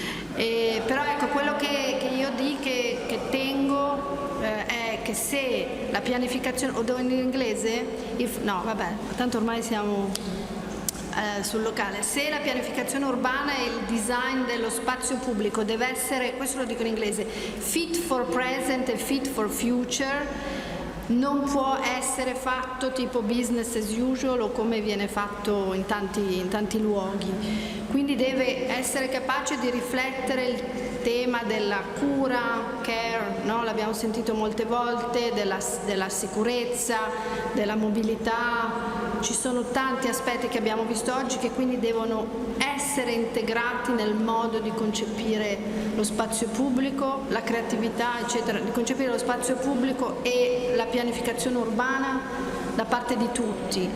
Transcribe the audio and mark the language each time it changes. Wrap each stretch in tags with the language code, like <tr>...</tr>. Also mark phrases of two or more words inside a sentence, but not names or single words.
<it>Però ecco, quello che io dico, che tengo, è che se la pianificazione, o devo in inglese? No, vabbè, tanto ormai siamo sul locale. Se la pianificazione urbana e il design dello spazio pubblico deve essere, questo lo dico in inglese,</it> <en>fit for present e fit for future,</en> <it>non può essere fatto tipo</it> <en>business as usual</en> <it>o come viene fatto in tanti luoghi. Quindi deve essere capace di riflettere il tema della cura, care, no? L'abbiamo sentito molte volte, della sicurezza, della mobilità. Ci sono tanti aspetti che abbiamo visto oggi che quindi devono essere integrati nel modo di concepire lo spazio pubblico, la creatività, eccetera, di concepire lo spazio pubblico e la pianificazione urbana da parte di tutti.</it>